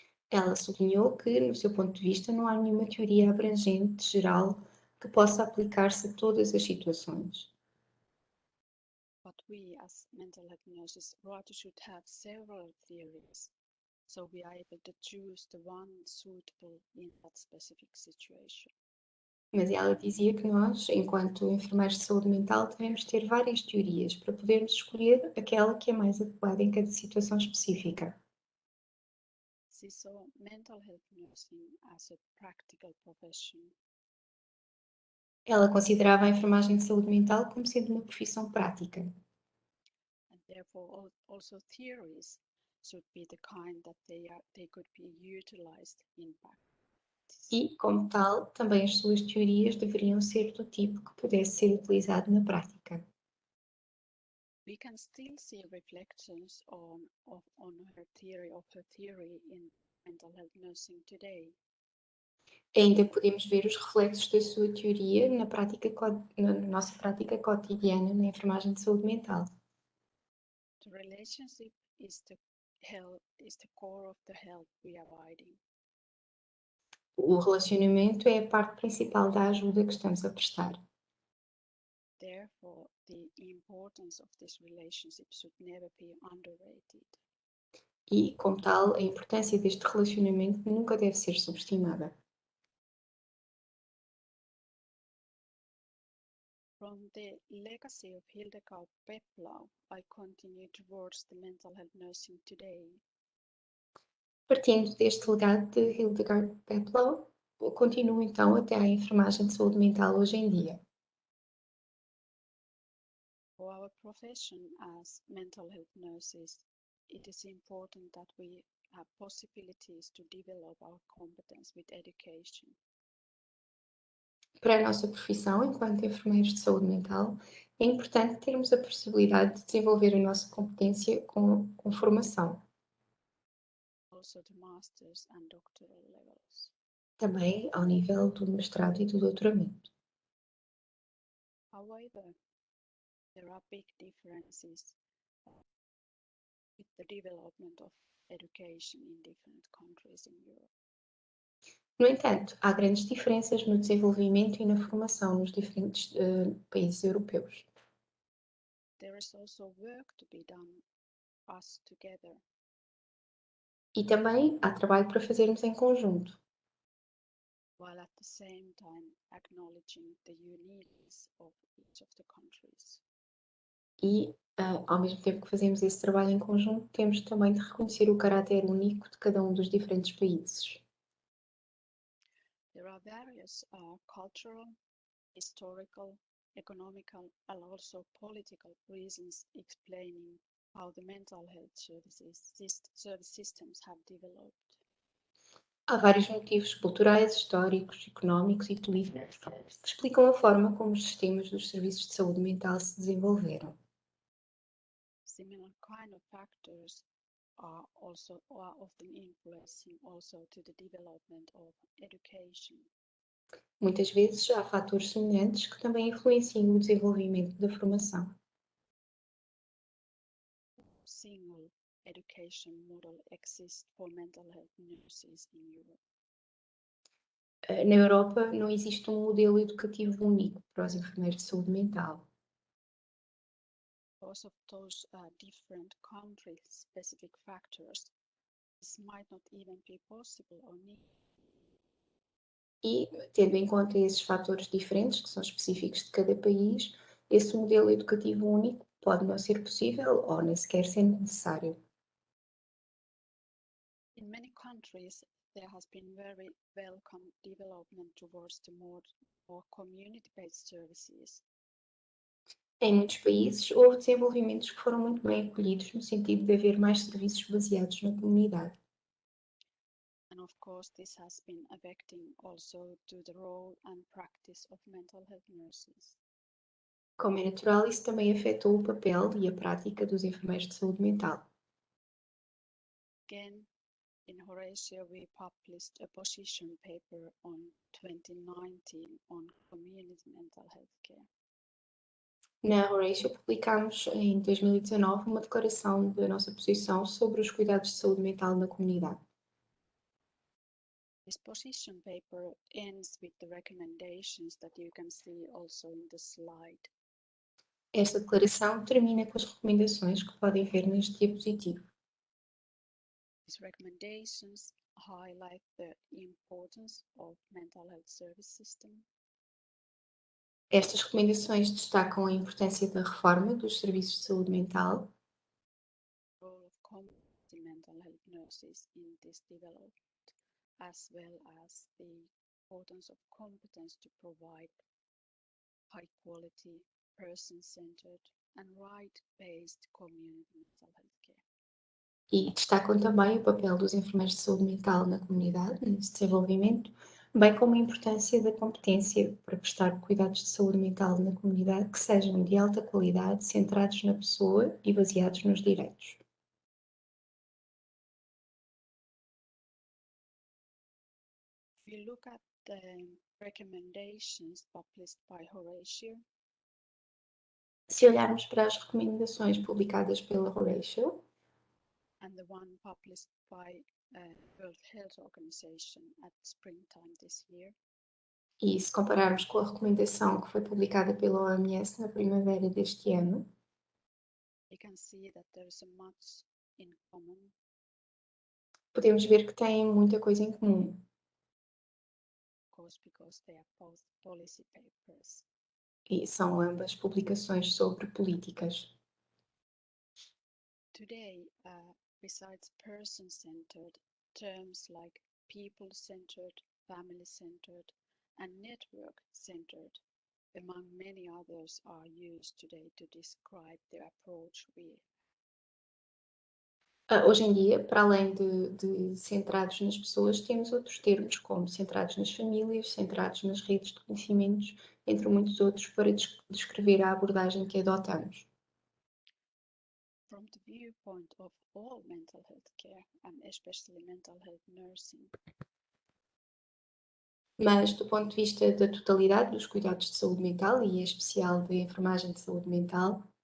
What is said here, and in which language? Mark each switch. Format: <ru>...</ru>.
<pt>Ela sublinhou que, no seu ponto de vista, não há nenhuma teoria abrangente, geral, que possa aplicar-se a todas as situações.</pt> <en>But we, as mental health nurses, rather should have several theories, so we are able to choose the one suitable in that specific situation.</en> <pt>Mas ela dizia que nós, enquanto enfermeiros de saúde mental, devemos ter várias teorias para podermos escolher aquela que é mais adequada em cada situação específica.</pt> <en>She saw mental health nursing as a practical profession.</en> <pt>Ela considerava a enfermagem de saúde mental como sendo uma profissão prática.</pt> <en>And therefore also theories should be the kind that they could be utilized in practice.</en> <pt>E, como tal, também as suas teorias deveriam ser do tipo que pudesse ser utilizado na prática.</pt> <en>We can still see reflections on her theory in mental health nursing today.</en> <pt>Ainda podemos ver os reflexos da sua teoria na nossa prática cotidiana na enfermagem de saúde mental.</pt> <en>The relationship is the core of the help we are providing.</en> <pt>O relacionamento é a parte principal da ajuda que estamos a prestar.</pt> <en>Therefore, the importance of this relationship should never be underrated.</en> <pt>E, como tal, a importância deste relacionamento nunca deve ser subestimada.</pt> <en>From the legacy of Hildegard Peplau, I continue towards the mental health nursing today.</en> <pt>Partindo deste legado de Hildegard Peplau, continuo então até à enfermagem de saúde mental hoje em dia.</pt> <en>For our profession as mental health nurses, it is important that we have possibilities to develop our competence with education.</en> <pt>Para a nossa profissão, enquanto enfermeiros de saúde mental, é importante termos a possibilidade de desenvolver a nossa competência com formação.</pt> <en>Also the master's and doctoral levels.</en> <pt>Também ao nível do mestrado e do doutoramento.</pt> <en>However, there are big differences with the development of education in different countries in Europe.</en> <pt>No entanto, há grandes diferenças no desenvolvimento e na formação nos diferentes países europeus.</pt> <en>There is also work to be done us together.</en> <pt>E também há trabalho para fazermos em conjunto,</pt> <en>while at the same time acknowledging the uniqueness of each of the countries.</en> <pt>e, ao mesmo tempo que fazemos esse trabalho em conjunto, temos também de reconhecer o caráter único de cada um dos diferentes países.</pt> <en>There are various cultural, historical, economical, and also political reasons explaining how the mental health service systems have developed.</en> <pt>Há vários motivos culturais, históricos, económicos e políticos que explicam a forma como os sistemas dos serviços de saúde mental se desenvolveram.</pt> <en>Similar kind of factors are often influencing also to the development of education.</en> <pt>Muitas vezes há fatores semelhantes que também influenciam o desenvolvimento da formação.</pt> <en>Single education model exists for mental health nurses in Europe.</en> <pt>Na Europa não existe um modelo educativo único para os enfermeiros de saúde mental.</pt> <en>Because of those different country-specific factors, this might not even be possible or needed.</en> <pt>E, tendo em conta esses fatores diferentes, que são específicos de cada país, esse modelo educativo único pode não ser possível ou nem sequer ser necessário.</pt> <en>In many countries, there has been very welcome development towards the more community-based services.</en> <pt>Em muitos países, houve desenvolvimentos que foram muito bem acolhidos no sentido de haver mais serviços baseados na comunidade.</pt> <en>And of course, this has been affecting also to the role and practice of mental health nurses.</en> <pt>Como é natural, isso também afetou o papel e a prática dos enfermeiros de saúde mental.</pt> <en>Again, in Horatio, we published a position paper on 2019 on community mental health care.</en> <pt>Na Horatio, publicámos em 2019 uma declaração da nossa posição sobre os cuidados de saúde mental na comunidade.</pt> <en>This position paper ends with the recommendations that you can see also in the slide.</en> <pt>Esta declaração termina com as recomendações que podem ver neste diapositivo.</pt> <en>These recommendations highlight the importance of mental health service system.</en> <pt>Estas recomendações destacam a importância da reforma dos serviços de saúde mental,</pt> <en>The role of community mental health nurses in this development, as well as the importance of competence to provide high quality, person-centered and right-based community mental health care.</en> <pt>e destacam também o papel dos enfermeiros de saúde mental na comunidade, nesse desenvolvimento, bem como a importância da competência para prestar cuidados de saúde mental na comunidade que sejam de alta qualidade, centrados na pessoa e baseados nos direitos.</pt> <en>If you look at the recommendations published by Horatio,</en> <pt>Se olharmos para as recomendações publicadas pela Horatio</pt> <en>and the one published by World Health Organization at springtime this year,</en> <pt>e se compararmos com a recomendação que foi publicada pela OMS na primavera deste ano,</pt> <en>you can see that there is much in common,</en> <pt>podemos ver que têm muita coisa em comum,</pt> <en>of course, because they are both policy papers.</en> <pt>e são ambas publicações sobre políticas.</pt> <en>Today, besides person-centered, terms like people-centered, family-centered, and network-centered, among many others, are used today to describe the approach we</en> <pt>Hoje em dia, para além de centrados nas pessoas, temos outros termos, como centrados nas famílias, centrados nas redes de conhecimentos, entre muitos outros, para descrever a abordagem que adotamos.</pt> <en>from the viewpoint of all mental health care and especially mental health nursing.</en> <pt>Mas, do ponto de vista da totalidade dos cuidados de saúde mental, e em especial da enfermagem de saúde mental,</pt>